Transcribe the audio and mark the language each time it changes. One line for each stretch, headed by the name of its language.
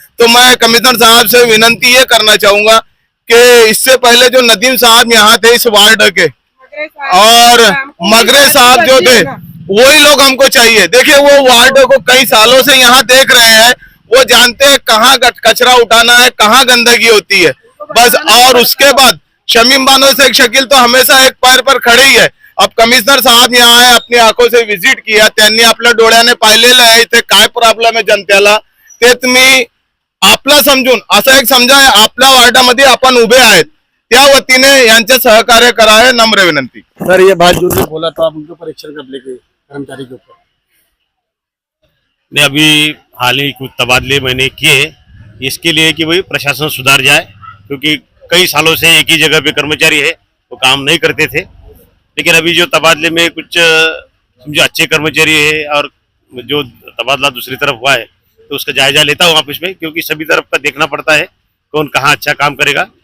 Hindi: तो मैं कमिश्नर साहब से विनंती ये करना चाहूंगा कि इससे पहले जो नदीम साहब यहाँ थे इस वार्ड के और मगरे साहब जो थे, वही लोग हमको चाहिए। देखिए वो वार्ड को कई सालों से यहाँ देख रहे हैं, वो जानते हैं कहाँ कचरा उठाना है, कहाँ गंदगी होती है बस। और उसके बाद शमीम बानो शेख शकील तो हमेशा एक पैर पर खड़े ही है। अब कमिश्नर साहब यहाँ आए, अपनी आंखों से विजिट किया,
Marathi: त्यांनी आपल्या डोळ्याने पाहिलेलं आहे इथे काय प्रॉब्लेम आहे जनतेला, ते तुम्ही आपला समजून असं एक समजा आपल्या वार्डामध्ये आपण उभे आहेत, त्या वतीने यांचे सहकार्य करावे, नम्र विनंती।
Hindi: सर ये बात जो बोला तो आप उनके ऊपर एक्शन कर लेंगे कर्मचारी के ऊपर? मैं अभी हाल ही कुछ तबादले मैंने किए इसके लिए कि भाई प्रशासन सुधार जाए, क्योंकि कई सालों से एक ही जगह पे कर्मचारी है वो काम नहीं करते थे। लेकिन अभी जो तबादले में कुछ समझो अच्छे कर्मचारी है और जो तबादला दूसरी तरफ हुआ है तो उसका जायजा लेता हूँ ऑफिस में, क्योंकि सभी तरफ का देखना पड़ता है कौन कहाँ अच्छा काम करेगा।